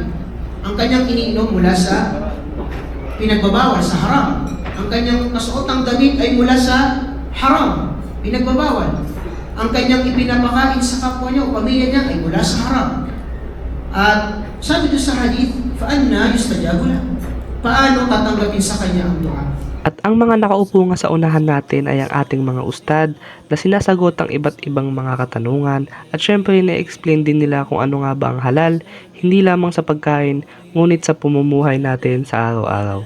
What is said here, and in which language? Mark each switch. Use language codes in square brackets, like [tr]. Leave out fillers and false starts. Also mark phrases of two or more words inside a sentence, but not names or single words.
[tl] Ang kanyang iniinom mula sa pinagbabawal sa haram. Ang kanyang kasuotang damit ay mula sa haram, pinagbabawal. Ang kanyang ipinapakain sa kapwa niya o pamilya niya ay mula sa haram. At sabi doon sa hadith, [ar] فَأَنَّا يُسْتَجَابُ لَهُ. [tl] Paano tatanggapin sa kanya ang dua? At ang mga nakaupo nga sa unahan natin ay ang ating mga ustad na sinasagot ang iba't ibang mga katanungan at syempre na-explain din nila kung ano nga ba ang halal, hindi lamang sa pagkain, ngunit sa pumumuhay natin sa araw-araw.